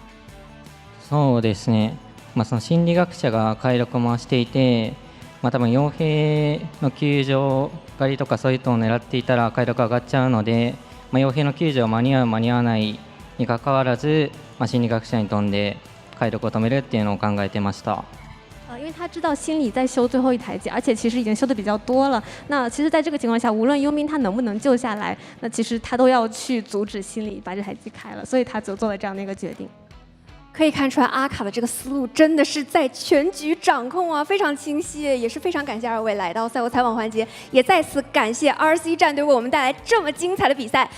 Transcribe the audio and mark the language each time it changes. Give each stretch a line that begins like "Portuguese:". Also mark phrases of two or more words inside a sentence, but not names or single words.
Japanese: そうですね、その心理学者が解読を回していて、多分傭兵の救助狩りとかそういうのを狙っていたら解読上がっちゃうので、傭兵の救助を間に合う間に合わないにかかわらず、心理学者に飛んで解読を止めるっていうのを考えてました。
Chinese: 因为他知道心理在修最后一台阶，而且其实已经修的比较多了。那其实，在这个情况下，无论佣兵他能不能救下来，那其实他都要去阻止心理把这台机开了，所以他就做了这样的一个决定。可以看出来，阿卡的这个思路真的是在全局掌控啊，非常清晰，也是非常感谢二位来到赛后采访环节，也再次感谢 RC 战队为我们带来这么精彩的比赛。